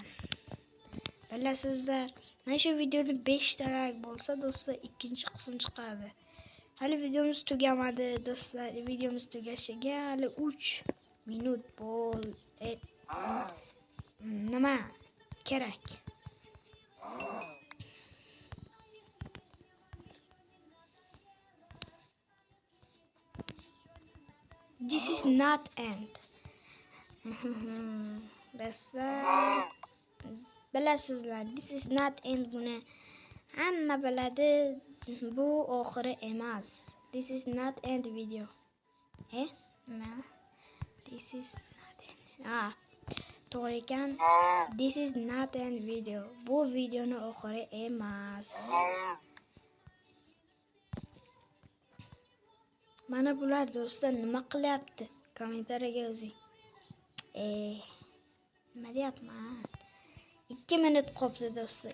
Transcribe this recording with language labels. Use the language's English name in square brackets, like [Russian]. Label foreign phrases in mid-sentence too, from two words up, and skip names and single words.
[Uzbek] Bilasizlar, mana shu videoda 5 ta like bo'lsa do'stlar, ikkinchi qism chiqadi. Hali videomiz tugamadi do'stlar. Videomiz tugashiga hali 3 minut bo'l. Nima kerak? [English] This is not end. [Uzbek] Bilasizlar, [English] this is not end [Uzbek] buni hamma biladi. Bu oxiri emas. [English] This is not end video. Nima? This is not end. [Uzbek] To'g'ri ekan. [English] This is not end video. [Uzbek] Bu videoni oxiri emas. Mana bular do'stlar nima qilyapti? Kommentariyaga yozing. Nima deyapman? 2 minut qoldi do'stlar.